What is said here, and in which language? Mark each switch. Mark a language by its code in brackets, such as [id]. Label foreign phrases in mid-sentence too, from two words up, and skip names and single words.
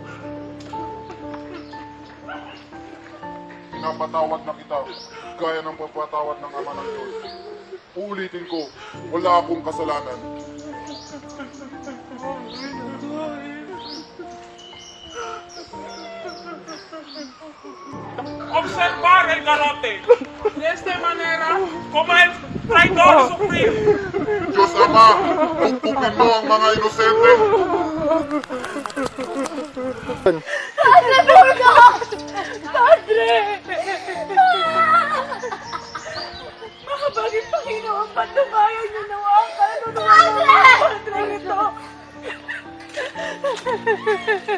[tl] Pinapatawad na kita, gaya ng pagpatawad ng Ama ng Diyos. Uulitin ko, wala akong kasalanan. [es] Observar el garrote. De esta manera, como el traidor sufrir. [tl] Diyos Ama, pagpukin mo ang mga inosente. Padre Burgos! Padre! Mahabagin Panginoon, patubayan niyo nawa ang kaluluwa ng Padre ito.